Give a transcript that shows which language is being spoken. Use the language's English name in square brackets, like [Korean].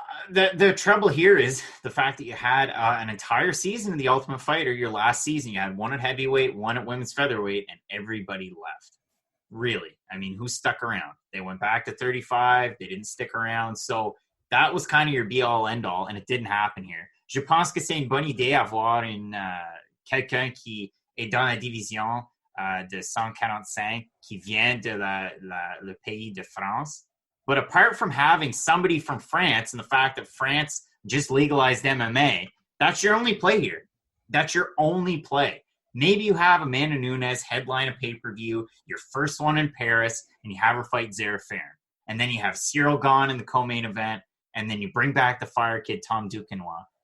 [English] The trouble here is the fact that you had an entire season of The Ultimate Fighter. Your last season, you had one at heavyweight, one at women's featherweight, and everybody left. Really. I mean, who stuck around? They went back to 35. They didn't stick around. So that was kind of your be-all, end-all, and it didn't happen here. [French] Je pense que c'est une bonne idée avoir quelqu'un qui est dans la division de 145 qui vient de le pays de France. [English] But apart from having somebody from France and the fact that France just legalized MMA, that's your only play here. That's your only play. Maybe you have Amanda Nunes headline a pay-per-view, your first one in Paris, and you have her fight Zara Farron. And then you have Cyril Gane in the co-main event, and then you bring back the fire kid Tom Duquesnoy.